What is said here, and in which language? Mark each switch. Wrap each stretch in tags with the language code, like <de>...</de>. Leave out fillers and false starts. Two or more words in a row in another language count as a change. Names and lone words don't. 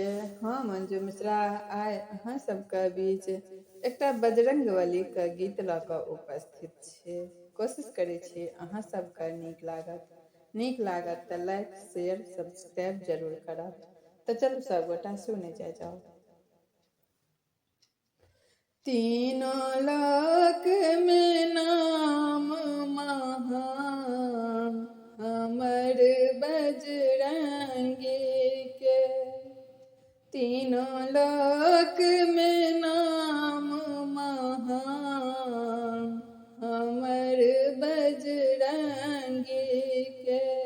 <mai>हाँ, मंजू मिश्रा आय अहाँ सबके बीच एकटा बजरंगबली के गीत लऽ कऽ उपस्थित छी। कोशिश करै छी अहाँ सबके नीक लागत तऽ लाइक शेयर सब्सक्राइब जरूर करब। तो चलू सब गोटा सुने जाओ। तीनों लोक में नाम महान हमर बजरंगी के। तीनों लोक में नाम महान हमर बजरंगी के।</mai>